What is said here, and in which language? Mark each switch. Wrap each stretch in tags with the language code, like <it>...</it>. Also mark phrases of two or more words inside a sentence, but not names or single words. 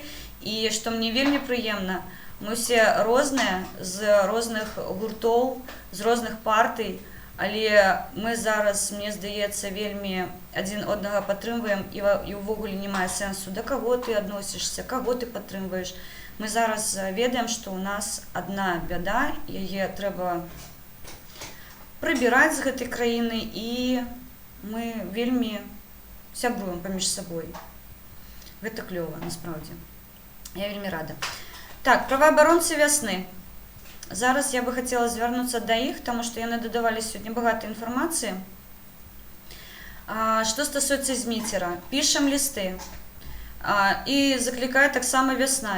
<uk>І що мені вельми приємно, ми всі різні, з різних гуртів, з різних партій, але ми зараз, мені здається, вельми один одного підтримуємо і ввогуле немає сенсу, до кого ти відносишся, кого ти підтримуєш. Ми зараз ведаємо, що у нас одна біда, її треба прибирати з цієї країни, і ми вельми сябруємо поміж собою.</uk> <be>Гэта клёва, насправді. Я вельмі рада. Так, праваабаронцы вясны. Зараз я бы хацела звярнуцца да іх, таму што яны дадавалі сёння багата інфармацыі. Што стасуецца Зміцера? Пішам лісты. І заклікае таксама вясна.</be>